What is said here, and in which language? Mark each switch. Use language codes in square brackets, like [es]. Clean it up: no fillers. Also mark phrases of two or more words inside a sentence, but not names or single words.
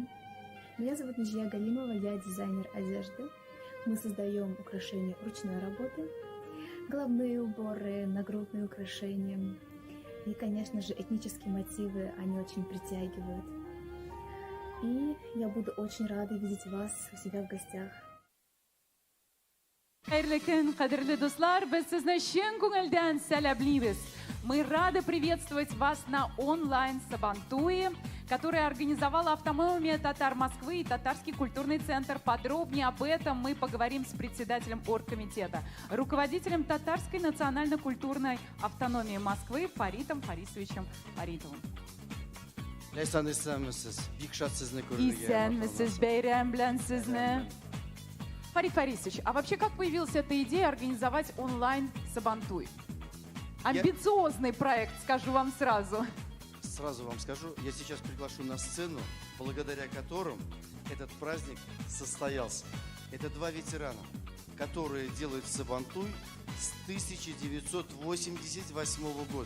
[ru] Меня зовут Нижия Галимова, я дизайнер одежды. Мы создаем украшения ручной работы, головные уборы, нагрудные украшения. И, конечно же, этнические мотивы, они очень притягивают. И я буду очень рада видеть вас у себя в гостях. [tt] Хәерле көн, кадерле дуслар, без сезне чын күңелдән сәламлибез. [ru] Мы рады приветствовать вас на онлайн Сабантуе, который организовала автономия татар Москвы и Татарский культурный центр. Подробнее об этом мы поговорим с председателем оргкомитета, руководителем Татарской национально-культурной автономии Москвы Фаритом Фарисовичем Фаритовым. [tt] Исәнмесез, бәйрәм белән сезне. [ru] Фарид Фарисович, а вообще как появилась эта идея организовать онлайн Сабантуй? Амбициозный проект, скажу вам сразу. Сразу вам скажу, я сейчас приглашу на сцену, благодаря которым этот праздник состоялся. Это два ветерана, которые делают Сабантуй с 1988 года.